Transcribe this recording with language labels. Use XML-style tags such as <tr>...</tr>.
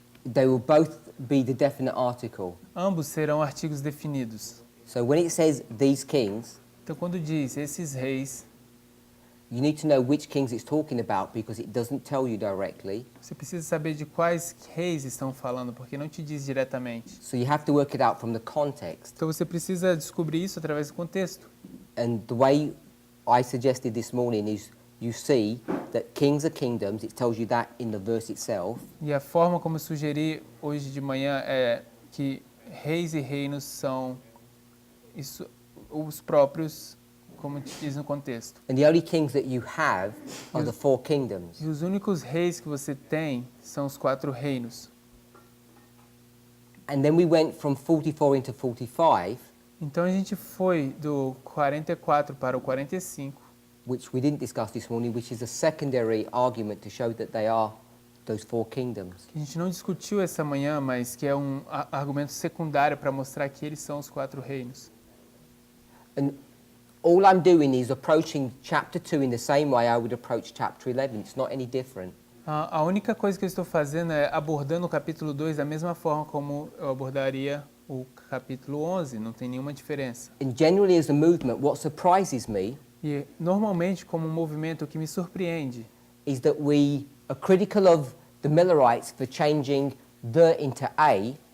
<en>They will both be the definite article.</en> <pt>Ambos serão artigos definidos.</pt> <en>So when it says these kings,</en> <pt>Então, quando diz esses reis,</pt> <en>you need to know which kings it's talking about because it doesn't tell you directly.</en> <pt>você precisa saber de quais reis estão falando, porque não te diz diretamente.</pt> <en>So you have to work it out from the context.</en> <pt>Então, você precisa descobrir isso através do contexto.</pt> <en>And the way I suggested this morning is you see that kings are kingdoms. It tells you that in the verse itself.</en> <pt>E a forma como eu sugeri hoje de manhã é que reis e reinos são os próprios, como te diz no contexto.</pt> <en>And the only kings that you have are the 4 kingdoms.</en> <pt>E os únicos reis que você tem são os 4 reinos.</pt> <en>And then we went from 44 into 45,</en> <pt>Então a gente foi do 44 para o 45,</pt> <en>which we didn't discuss this morning, which is a secondary argument to show that they are those 4 kingdoms.</en> <pt>que a gente não discutiu essa manhã, mas que é um argumento secundário para mostrar que eles são os 4 reinos.</pt> <en>And all I'm doing is approaching chapter 2 in the same way I would approach chapter 11. It's not any different.</en> <pt>A única coisa que eu estou fazendo é abordando o capítulo 2 da mesma forma como eu abordaria o capítulo 11, não tem nenhuma diferença.</pt> <en>And generally as a movement, what surprises me</en> <pt>E normalmente, como um movimento, o que me surpreende</pt> <en>is that we are critical of the Millerites for changing the into a,</en>